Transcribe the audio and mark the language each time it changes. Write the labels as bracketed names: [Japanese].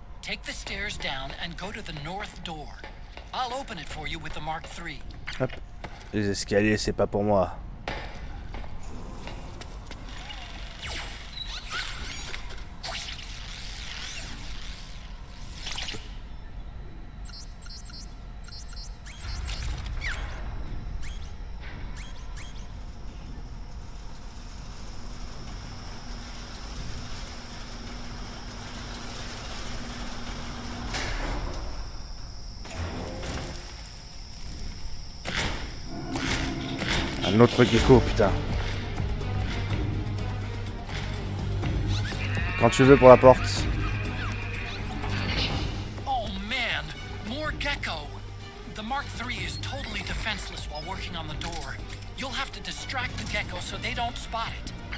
[English] Take the stairs down and go to the north door. I'll open it for you with the Mark III. [French] Hop. Les escaliers, c'est pas pour moi. Un autre gecko, putain. Quand tu veux pour la porte. [English] Oh man, more gecko. The Mark III is totally defenseless while working on the door. You'll have to distract the gecko so they don't spot it.